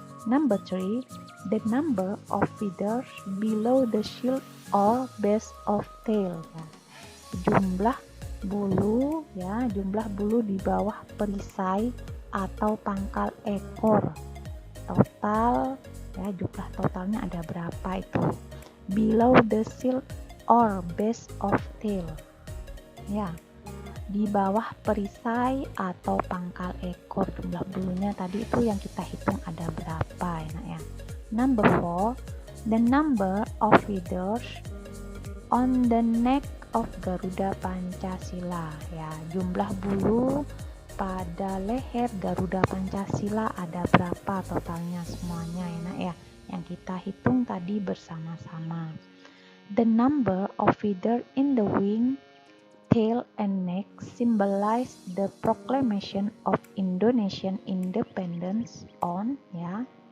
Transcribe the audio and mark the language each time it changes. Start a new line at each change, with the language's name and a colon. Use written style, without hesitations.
English: Number 3, the number of feathers below the shield or base of tail. Ya.
Indonesian: Jumlah bulu ya, jumlah bulu di bawah perisai atau pangkal ekor. Total ya, jumlah totalnya ada berapa itu?
English: Below the shield or base of tail.
Indonesian: Ya. Di bawah perisai atau pangkal ekor, jumlah bulunya tadi itu yang kita hitung ada berapa ya.
English: Number 4, the number of feathers on the neck of Garuda Pancasila.
Indonesian: Ya, jumlah bulu pada leher Garuda Pancasila ada berapa totalnya semuanya ya, yang kita hitung tadi bersama-sama.
English: The number of feathers in the wing, tail, and neck symbolize the proclamation of Indonesian independence on ya.